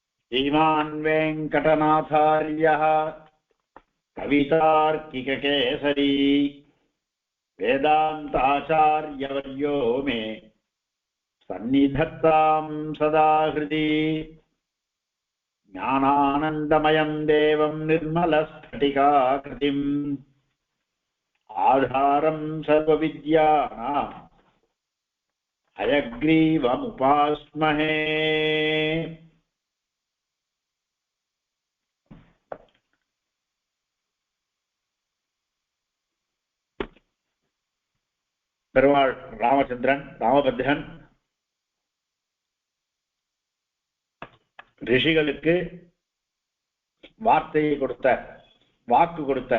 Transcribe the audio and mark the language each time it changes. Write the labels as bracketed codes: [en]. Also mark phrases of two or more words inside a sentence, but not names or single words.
[sa] श्रीमान् वेङ्कटनाथार्यः कवितार्किककेसरी वेदान्ताचार्यवर्यो मे सन्निधत्तां सदा हृदि ज्ञानानन्दमयं देवं निर्मलस्फटिकाकृतिम् आधारं सर्वविद्यानां हयग्रीवमुपास्महे। [ta] பெருமாள் ராமச்சந்திரன் ராமபத்ரன் ரிஷிகளுக்கு வார்த்தையை கொடுத்தார், வாக்கு கொடுத்தார்.